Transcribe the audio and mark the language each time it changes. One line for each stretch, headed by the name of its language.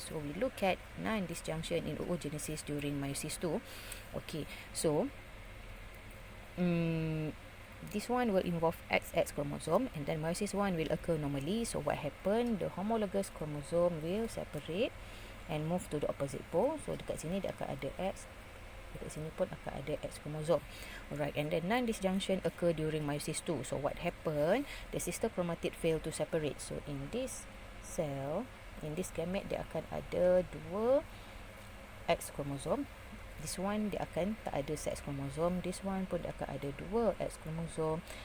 English: So we look at non-disjunction in oogenesis during meiosis 2. Okay, so this one will involve XX chromosome, and then meiosis 1 will occur normally. So what happened, the homologous chromosome will separate and move to the opposite pole. So
Malay: dekat sini dia akan ada X, dekat sini pun akan ada X chromosome.
English: Alright, and then non-disjunction occur during meiosis 2. So what happened, the sister chromatid fail to separate. So in this cell, in this gamete,
Malay: dia akan ada 2 X chromosome.
English: This one
Malay: dia akan tak ada sex chromosome. This one pun dia akan ada 2 X chromosome.